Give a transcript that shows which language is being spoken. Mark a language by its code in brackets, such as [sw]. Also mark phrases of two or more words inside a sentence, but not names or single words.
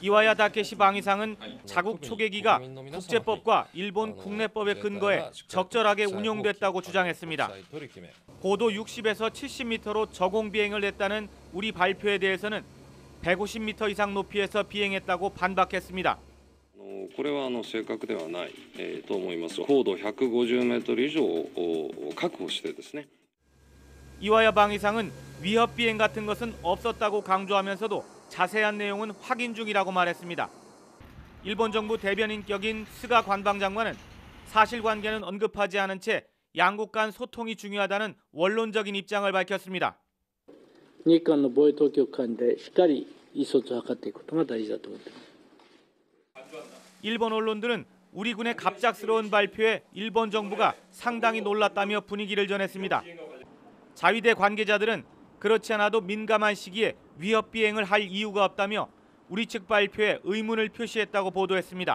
[ko] 이와야 다케시 방위상은 자국 초계기가 국제법과 일본 국내법에 근거해 적절하게 운용됐다고 주장했습니다. 고도 60에서 70m로 저공 비행을 했다는 우리 발표에 대해서는 150m 이상 높이에서 비행했다고 반박했습니다. [ja] これは正確ではないと思います。高度150m以上を確保してですね。 [ko] 이와야 방위상은 위협 비행 같은 것은 없었다고 강조하면서도 자세한 내용은 확인 중이라고 말했습니다. 일본 정부 대변인격인 스가 관방장관은 사실관계는 언급하지 않은 채 양국 간 소통이 중요하다는 원론적인 입장을 밝혔습니다. [ja] 日韓の防衛当局間でしっかり意思疎通を図っていくことが大事だと思っています。 [ko] 일본 언론들은 우리 군의 갑작스러운 발표에 일본 정부가 상당히 놀랐다며 분위기를 전했습니다. 자위대 관계자들은 그렇지 않아도 민감한 시기에 위협 비행을 할 이유가 없다며 우리 측 발표에 의문을 표시했다고 보도했습니다.